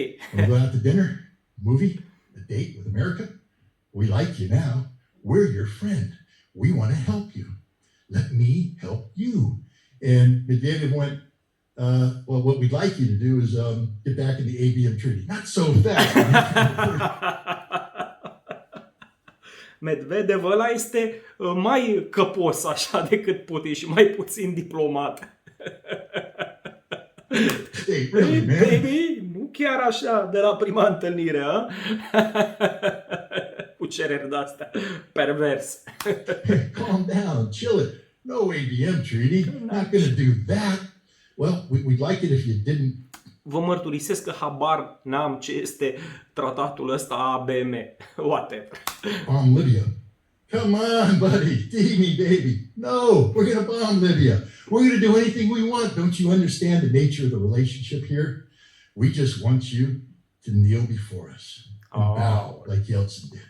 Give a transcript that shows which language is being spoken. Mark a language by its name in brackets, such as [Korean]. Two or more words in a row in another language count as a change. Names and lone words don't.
[English] Want to go out to dinner, movie, a date with America? We like you now. We're your friend. We want to help you. Let me help you. And Medvedev went, well, what we'd like you to do is get back in the ABM treaty. Not so fast. [Romanian] Medvedev ăla este mai căpos așa decât Putin și mai puțin diplomat. [English] Hey, really, man? Baby, [Romanian] nu chiar așa de la prima întâlnire, a? Cu cereri de-astea perverse. [English] Hey, calm down, chill it. No ABM treaty. Not going to do that. Well, we'd like it if you didn't. [Romanian] Vă mărturisesc că habar n-am ce este tratatul ăsta ABM. [English] Whatever. Bomb Libya. Come on, buddy. Dig me, baby. No, we're going to bomb Libya. We're going to do anything we want. Don't you understand the nature of the relationship here? We just want you to kneel before us and bow like Yeltsin did.